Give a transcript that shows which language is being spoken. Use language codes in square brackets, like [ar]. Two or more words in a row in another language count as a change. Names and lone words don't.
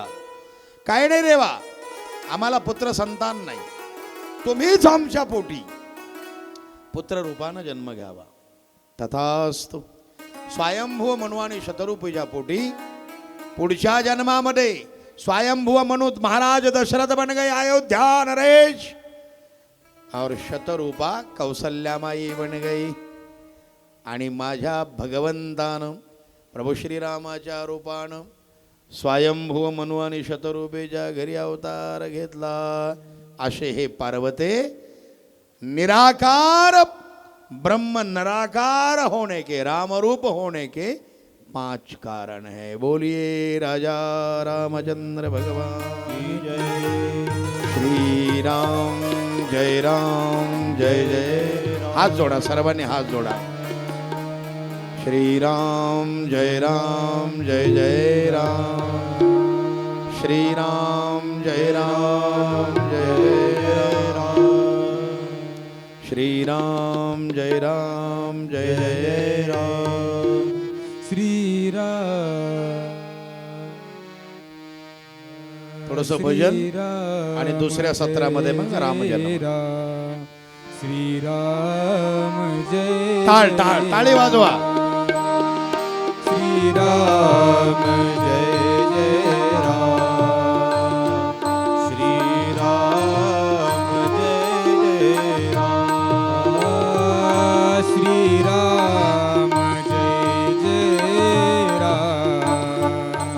[mr] काय नाही रेवा, आम्हाला पुत्र संतान नाही, तुम्हीच आमच्या पोटी पुत्र रूपानं जन्म घ्यावा. तथास्तु. स्वयंभू मनु आणि शतरूपीच्या पोटी पुढच्या जन्मामध्ये स्वयंभू मनु [hi] महाराज दशरथ बन गए अयोध्या नरेश, और शतरूपा कौसल्यामाई बन गई. [mr] आणि माझ्या भगवंतानं प्रभू श्रीरामाच्या रूपानं स्वयंभू मनु आणि शतरूपेच्या घरी अवतार घेतला. असे हे [hi] पार्वते निराकार ब्रह्म निराकार होने के, राम रूप होने के 5 कारण है. बोलिए राजा रामचंद्र भगवान की जय. [sa] श्री राम जय राम जय जय. [mr] हाथ जोड़ा, सर्वांनी हाथ जोड़ा. [sa] श्री राम जय जय राम. श्री राम जय जय राम. श्री राम जय जय राम. श्री राम. [mr] थोडंसं भजन आणि दुसऱ्या सत्रामध्ये मग रामजन्म. [sa] श्री राम जय. [mr] टाळ टाळ टाळी वाजवा. [sa] श्री राम जय जय राम. श्री राम जय जय राम. श्री राम जय जय राम.